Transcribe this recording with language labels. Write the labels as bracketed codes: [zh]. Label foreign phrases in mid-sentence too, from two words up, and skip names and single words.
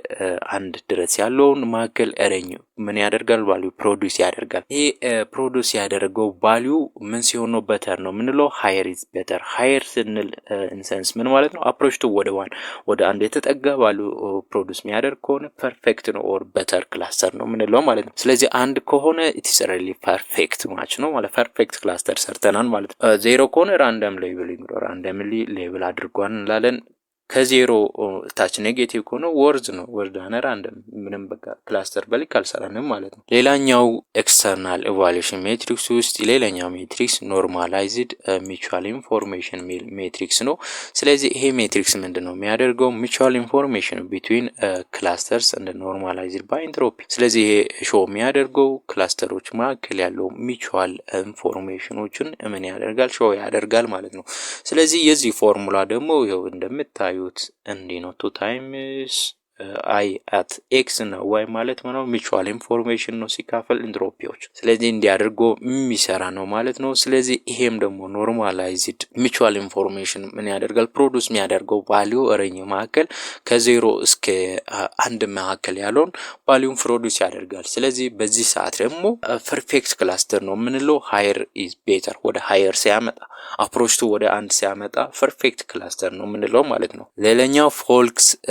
[am] 1 ድረስ ያለውን ማከል ሬንጅ ምን ያደርጋል [en] value produce [am] ያደርጋል። ይሄ ፕሮዲዩስ ያደረገው ቫልዩ ምን ሲሆን ነው በተር ነው ምንለው [en] higher is better። [am] ሃየር ስንል ኢንሰንስ ምን ማለት ነው [en] approach to [am] ወደ 1 ወደ 1 የተጠጋ [en] value produce [am] የሚያደርግ ከሆነ ፐርፌክት ነው [en] or better cluster [am] ነው ምንለው ማለት ነው። ስለዚህ አንድ ከሆነ [en] it is really perfect match [am] ነው ማለት ፐርፌክት ክላስተር ሰርተናል ማለት ነው። ዜሮ ከሆነ [en] random labeling [am] ነው [en] randomly label [am] አድርጓን እንላለን። ከዜሮ ታች ኔጌቲቭ ከሆነ ወርዝ ነው [en] worse than random [am] ምንም በቃ ክላስተር በልክ አልሰራንም ማለት ነው። ሌላኛው [en] external evaluation metrics [am] ውስጥ ሌላኛው ሜትሪክስ [en] normalized mutual information metrics [am] ነው። ስለዚህ ይሄ ሜትሪክስ ምንድነው የሚያደርገው [en] mutual information between clusters [am] እንደ [en] normalized by entropy። [am] ስለዚህ ይሄ ሾው የሚያደርገው ክላስተሮች መካከል ያለው [en] mutual informations [am] ምን ያደርጋል ሾው ያደርጋል ማለት ነው። ስለዚህ የዚህ ፎርሙላ ደግሞ ይኸው እንደምታዩ እንዲህ ነው 2 times [en] I at x [am] እና y ማለት ነው [en] mutual information [am] ነው ሲካፈል ኢንትሮፒዎች። ስለዚህ እንዲያደርጎ የሚሰራ ነው ማለት ነው። ስለዚህ ይሄም ደግሞ [en] normalized mutual information [am] ምን ያደርጋል ፕሮዲዩስ የሚያደርገው [en] value range [am] መካከል ከዜሮ እስከ 1 መካከል ያለውን ቫልዩን ፕሮዲዩስ ያደርጋል። ስለዚህ በዚህ ሰዓት ደግሞ [en] perfect cluster [am] ነው ምንለው [en] higher is better [am] ወደ ሃየር ሲያመጣ [en] approach to [am] ወደ 1 ሲያመጣ [en] perfect cluster [am] ነው ምንለው ማለት ነው። ሌላኛው ፎልክስ